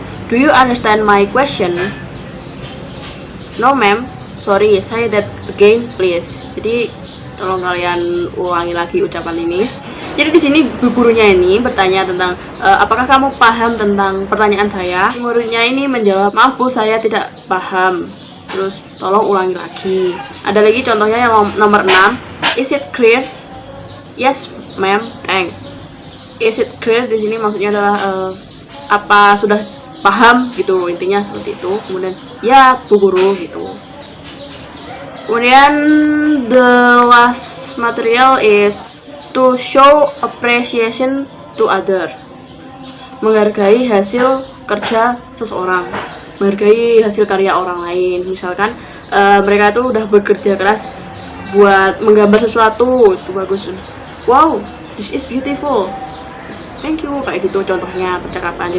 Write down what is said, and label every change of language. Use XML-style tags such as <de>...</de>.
<en>Do you understand my question? No ma'am. Sorry, say that again please.</en> <id>Jadi tolong kalian ulangi lagi ucapan ini. Jadi di sini gurunya ini bertanya tentang apakah kamu paham tentang pertanyaan saya? Muridnya ini menjawab, maaf Bu, saya tidak paham. Terus tolong ulangi lagi. Ada lagi contohnya yang nomor 6.</id> <en>Is it clear? Yes, ma'am. Thanks. Is it clear</en> <id>di sini maksudnya adalah apa sudah paham gitu, intinya seperti itu. Kemudian ya Bu Guru gitu.</id> <en>Kemudian the last material is to show appreciation to other.</en> <id>Menghargai hasil kerja seseorang, menghargai hasil karya orang lain. Misalkan mereka tuh udah bekerja keras buat menggambar sesuatu, itu bagus.</id> <en>Wow, this is beautiful. Thank you,</en> <id>kayak gitu contohnya percakapan.</id>